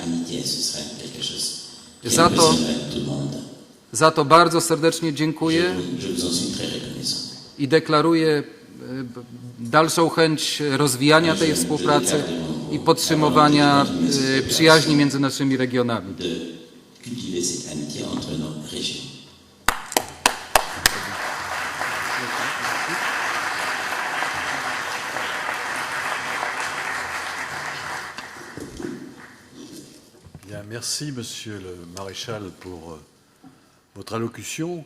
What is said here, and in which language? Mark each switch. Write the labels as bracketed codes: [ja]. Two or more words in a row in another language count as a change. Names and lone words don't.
[pl] Za to bardzo serdecznie dziękuję i deklaruję dalszą chęć rozwijania tej współpracy i podtrzymywania przyjaźni między naszymi regionami. [fr] Bien, merci, Monsieur le Maréchal, pour votre allocution.